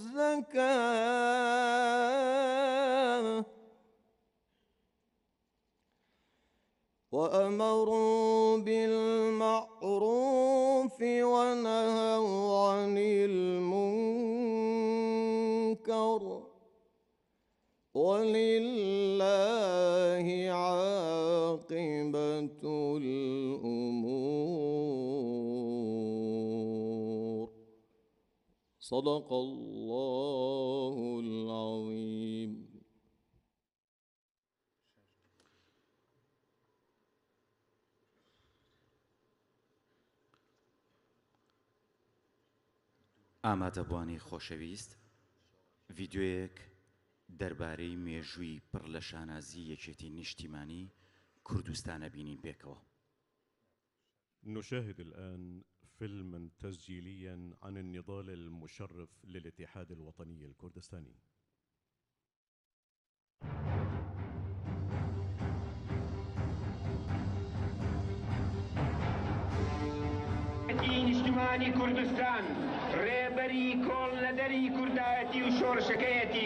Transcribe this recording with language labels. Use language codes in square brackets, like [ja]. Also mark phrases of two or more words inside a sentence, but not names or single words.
[ar] الزكاة وأمروا بالمعروف ونهوا عن المنكر ولله عاقبة الأمور. صدق الله العظيم. [ckb] ئامادەبوانی خۆشەویست، ڤیددیۆیەک دەربارەی مێژووی پڕ لە شانازی یەکێتی نیشتیمانی کوردستانە بینین پێکەوە. [ar] نشاهد الآن فيلما تسجيليا عن النضال المشرف للاتحاد الوطني الكردستاني. [ckb] نیشتمانی کوردستان ڕێبەری کۆڵ لە دەری کوردایەتی و شۆڕشەکەیەتی